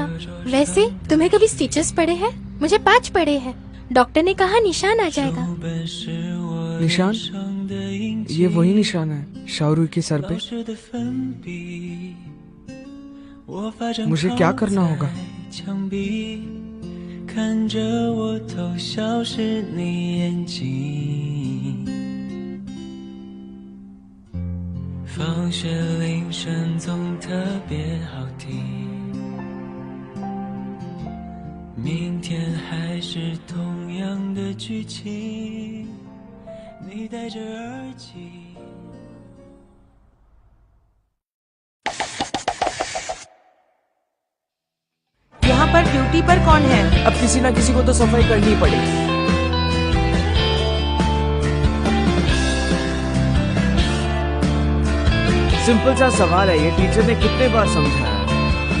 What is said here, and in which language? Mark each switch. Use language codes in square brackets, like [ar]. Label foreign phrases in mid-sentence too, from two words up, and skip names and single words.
[hi] वैसे तुम्हें कभी स्टिचेस पड़े हैं? मुझे 5 पड़े हैं। डॉक्टर ने कहा निशान आ जाएगा। निशान? ये वही निशान है शाहरुई के सर पे। मुझे क्या करना होगा? [zh] 看着我偷笑是你眼睛，放学铃声总特别好听，明天还还是同样的剧情，你戴着耳机。 [hi] यहाँ पर ड्यूटी पर कौन है? अब किसी ना किसी को तो सफाई करनी ही पड़ेगी। सिंपल सा सवाल है, ये टीचर ने कितने बार समझाया।